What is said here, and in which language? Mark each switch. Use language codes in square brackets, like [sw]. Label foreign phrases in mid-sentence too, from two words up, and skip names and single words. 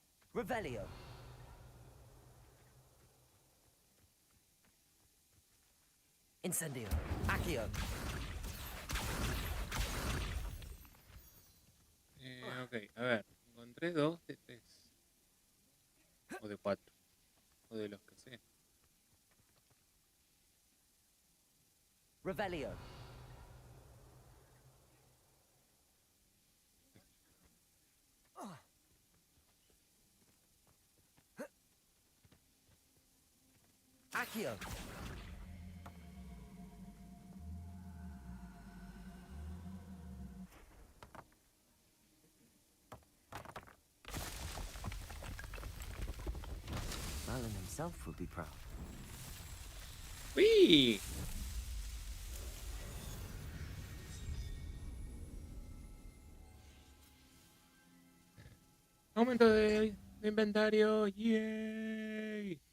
[la] Revelio. Incendio. Accio. [es] Ok, a ver. Encontré 2 de 3. O de 4. O de los que sea. [la] Revelio. Accio. [en] Merlin himself would be proud. [es] ¡Uy! Aumento de inventario. ¡Yay!